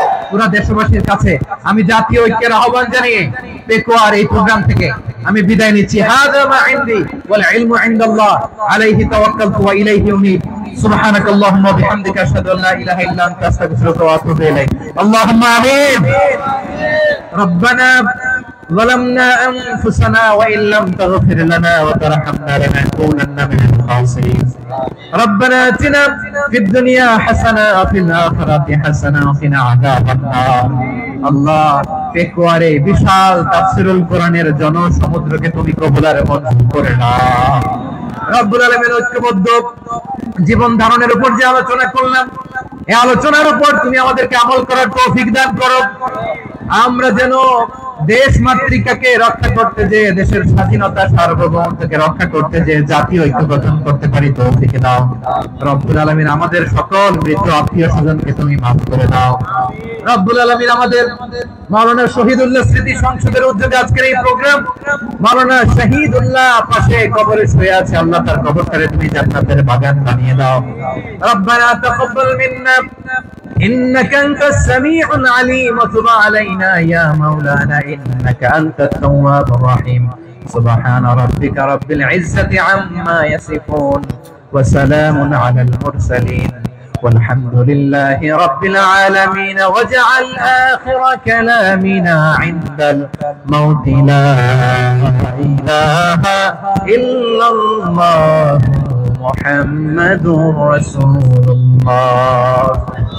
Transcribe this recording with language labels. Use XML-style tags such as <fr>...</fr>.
<bn>পুরা দেশবাসীর কাছে আমি জাতীয় ঐক্যের আহ্বান জানিয়ে পেকুয়ার এই প্রোগ্রাম থেকে আমি বিদায় নিচ্ছি।</bn> <ar>হাযা মা ইনদি ওয়াল ইলমু ইনদাল্লাহ আলাইহি তাওয়াক্কালতু ওয়া ইলাইহি উনীব। সুবহানাক আল্লাহুম্মা ওয়া বিহামদিকা আশহাদু আল্লা ইলাহা ইল্লা আনতা আস্তাগফিরুকা ওয়া আতুবু ইলাইক। আল্লাহুম্মা আমিন। রব্বানা ظلمنا أنفسنا وإن لم تغفر لنا وترحمنا لنكونن من الخاسرين. ربنا آتنا في الدنيا حسنة وفي الآخرة حسنة وقنا عذاب النار.</ar> <bn>الله পেকুয়ারে বিশাল তাফসীরুল কোরআনের জনসমুদ্রকে তুমি কবুলার মঞ্জুর করে নাও। রব্বুল আলামিন ঐক্যবদ্ধ জীবন ধারণের উপর যে আলোচনা করলাম, এই আলোচনার উপর তুমি আমাদেরকে আমল করার তৌফিক দান করো। আমরা যেন দেশ মাতৃকাকে রক্ষা করতে যে, দেশের স্বাধীনতা সার্বভৌমত্বকে রক্ষা করতে যে জাতীয় ঐক্য গঠন করতে পারি তৌফিক দাও। রব্বুল আলামিন আমাদের সকল মৃত আত্মীয় স্বজনকে তুমি মাফ করে দাও। রব্বুল আলামিন আমাদের মাওলানা শহীদুল্লাহ স্মৃতি সংসদের উদ্যোগে আজকের এই প্রোগ্রাম, মাওলানা শহীদুল্লাহ পাশে কবরে শুয়ে আছে, আল্লাহ তার কবরটারে তুমি জান্নাতের বাগান বানিয়ে দাও।</bn> <ar>রব্বানা তাকাব্বাল মিন্না إنك أنت السميع العليم وتب علينا يا مولانا إنك أنت التواب الرحيم سبحان ربك رب العزة عما يصفون وسلام على المرسلين والحمد لله رب العالمين واجعل آخر كلامنا عند الموت لا إله إلا الله محمد رسول الله</ar>